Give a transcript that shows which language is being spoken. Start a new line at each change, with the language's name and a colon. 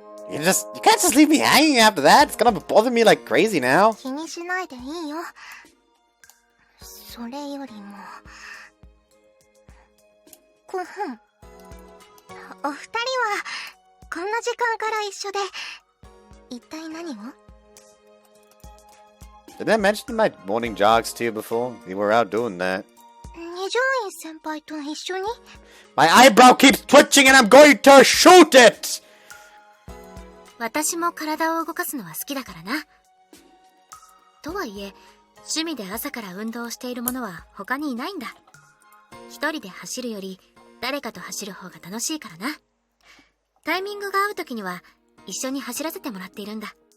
English: You can't just leave me hanging after that. It's gonna bother me like crazy now.
Japanese: 気にしないでいいよ。それよりもお二人はこんな時間から一緒で一体何を？
English: Did I mention my morning jogs to you before? We were out doing that.
Japanese: 二条院先輩と一緒に？
English: My eyebrow keeps twitching and I'm going to shoot it!
Japanese: 私も体を動かすのは好きだからな。とはいえ、趣味で朝から運動をしている者は他にいないんだ。一人で走るより誰かと走る方が楽しいからな。タイミングが合う時には一緒に走らせてもらっているんだ。